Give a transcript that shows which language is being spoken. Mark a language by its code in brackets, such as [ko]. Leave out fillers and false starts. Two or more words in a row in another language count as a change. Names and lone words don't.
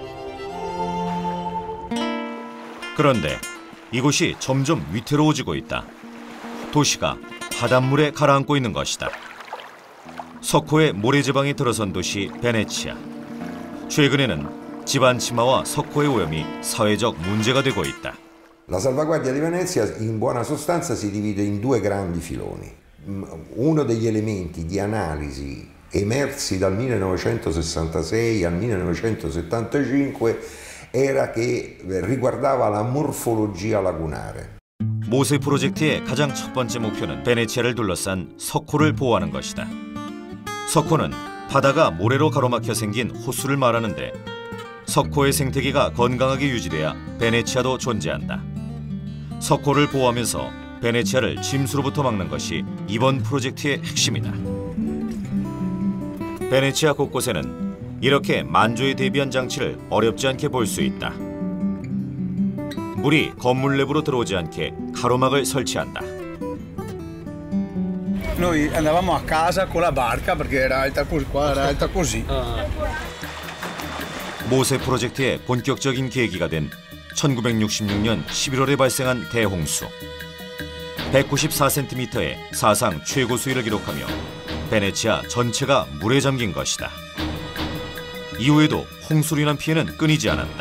[ko] 그런데 이곳이 점점 위태로워지고 있다. 도시가 바닷물에 가라앉고 있는 것이다. 석호의 모래지방에 들어선 도시 베네치아. 최근에는 지반 침하와 석호의 오염이 사회적 문제가 되고 있다. [it] La salvaguardia di Venezia in buona sostanza si divide in due grandi filoni. Uno degli elementi di analisi emersi dal 1966 al 1975 era che riguardava la morfologia lagunare. [ko] 모세 프로젝트의 가장 첫 번째 목표는 베네치아를 둘러싼 석호를 보호하는 것이다. 석호는 바다가 모래로 가로막혀 생긴 호수를 말하는데 석호의 생태계가 건강하게 유지돼야 베네치아도 존재한다. 석호를 보호하면서 베네치아를 침수로부터 막는 것이 이번 프로젝트의 핵심이다. 베네치아 곳곳에는 이렇게 만조에 대비한 장치를 어렵지 않게 볼 수 있다. 물이 건물 내부로 들어오지 않게 가로막을 설치한다. [it] Noi andavamo a casa con la barca perché era alta così, qua era alta così. [ko] 모세 프로젝트의 본격적인 계기가 된 1966년 11월에 발생한 대홍수. 194cm의 사상 최고 수위를 기록하며 베네치아 전체가 물에 잠긴 것이다. 이후에도 홍수로 인한 피해는 끊이지 않았다.